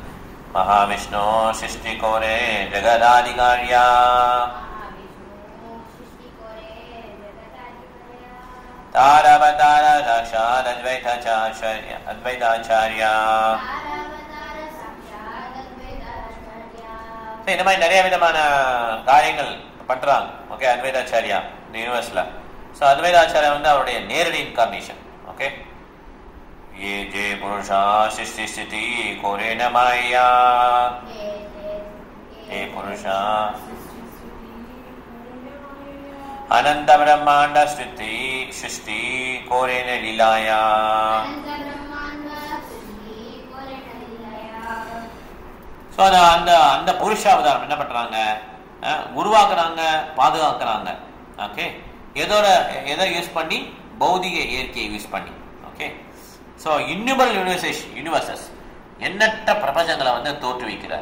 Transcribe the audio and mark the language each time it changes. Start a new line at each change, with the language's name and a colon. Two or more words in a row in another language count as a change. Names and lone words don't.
Bangla: মহাবিষ্ণু সৃষ্টি করে জগদাদিকার্য তাঁরবতার সাক্ষাৎ অদ্বৈতাচার্য.
Tamil: இந்த மாதிரி நிறைய விதமான காரியங்கள் பண்றாங்க. ஓகே, அத்வைதாச்சாரியா இந்த யூனிவர்ஸ்ல. ஸோ அத்வைதாச்சாரியா வந்து அவருடைய நேரடி இன்கார்னேஷன். ஓகே,
Bangla: যে যে পুরুষ সৃষ্টি স্থিতি করেন মায়ায়, যে পুরুষ অনন্ত ব্রহ্মাণ্ড সৃষ্টি করেন লীলায়.
Tamil: ஸோ அந்த புருஷ அவதாரம் என்ன பண்றாங்க? உருவாக்குறாங்க, பாதுகாக்கிறாங்க. ஓகே, எதை யூஸ் பண்ணி? பௌதிக இயற்கையை யூஸ் பண்ணி.
English: okay, so innumerable universes
Tamil: எண்ணற்ற பிரபஞ்சங்களை வந்து தோற்றுவிக்கிறார்.